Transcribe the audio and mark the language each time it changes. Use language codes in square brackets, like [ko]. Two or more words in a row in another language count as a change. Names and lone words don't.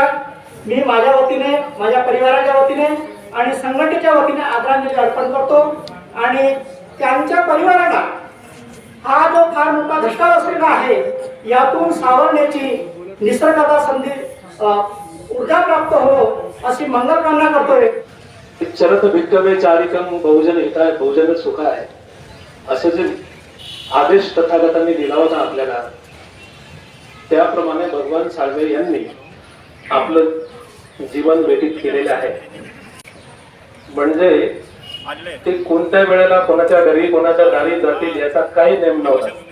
[mr] मी माझ्या वतीने, माझ्या परिवाराच्या वतीने आणि संघटनेच्या वतीने आदरांजली अर्पण करतो. आणि त्यांच्या परिवाराला हा जो फार मोठा धक्का असलेला आहे यातून सावरण्याची निसर्गाचा संधी ऊर्जा प्राप्त हो अशी मंगलकामना करतोय. [pi] चरत भिक्कवे चारिकम बहुजन हिताय बहुजन सुखाय [mr] असे जे आदेश तथागतांनी दिला होता आपल्याला त्याप्रमाणे भगवान साळवे यांनी आपलं जीवन व्यतीत केलेले आहे. म्हणजे ते कोणत्या वेळेला कोणाच्या घरी कोणाच्या दारी जातील याचा काही नेम नव्हता.